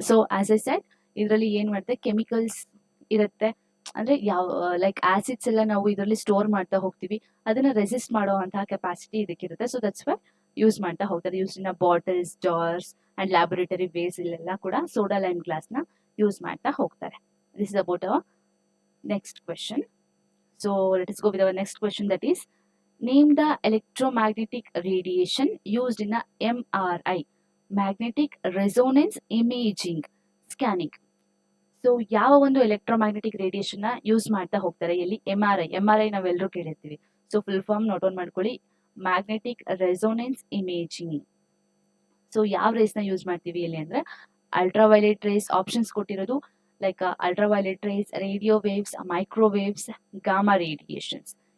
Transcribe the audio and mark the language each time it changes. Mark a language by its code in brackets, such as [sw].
[en] so as I said, [kn] ಇದರಲ್ಲಿ ಏನ್ ಮಾಡುತ್ತೆ, ಕೆಮಿಕಲ್ಸ್ ಇರುತ್ತೆ, ಅಂದ್ರೆ ಯಾವ ಲೈಕ್ ಆಸಿಡ್ಸ್ ಎಲ್ಲ ನಾವು ಇದರಲ್ಲಿ ಸ್ಟೋರ್ ಮಾಡ್ತಾ ಹೋಗ್ತೀವಿ, ಅದನ್ನ ರೆಸಿಸ್ಟ್ ಮಾಡುವಂತಹ capacity ಇದಕ್ಕಿರುತ್ತೆ. [en] so that's why [kn] use ಮಾಡ್ತಾ ಹೋಗ್ತಾರೆ. [en] use in bottles, jars and laboratory ways [kn] ಇಲ್ಲೆಲ್ಲ ಕೂಡ ಸೋಡಾ ಲೈಮ್ ಗ್ಲಾಸ್ ನ ಯೂಸ್ ಮಾಡ್ತಾ ಹೋಗ್ತಾರೆ. [en] This is about our next question. So let us go with our next question, that is, name the electromagnetic radiation used in a MRI, magnetic resonance imaging scanning. [kn] So ಯಾವ ಒಂದು electromagnetic radiation ನ use ಮಾಡ್ತಾ ಹೋಗ್ತಾರೆ ಎಲ್ಲಿ? M R I ನಾವೆಲ್ಲರೂ ಕೇಳಿರ್ತೀವಿ. So full form note down ಮಾಡ್ಕೊಳ್ಳಿ, magnetic resonance imaging. So ಯಾವ race ನ ಯೂಸ್ ಮಾಡ್ತೀವಿ ಇಲ್ಲಿ ಅಂದ್ರೆ ಅಲ್ಟ್ರಾವೈಲೆಟ್ ರೇಸ್. ಆಪ್ಷನ್ಸ್ ಕೊಟ್ಟಿರೋದು like ultraviolet race, radio waves, microwaves, gamma radiations.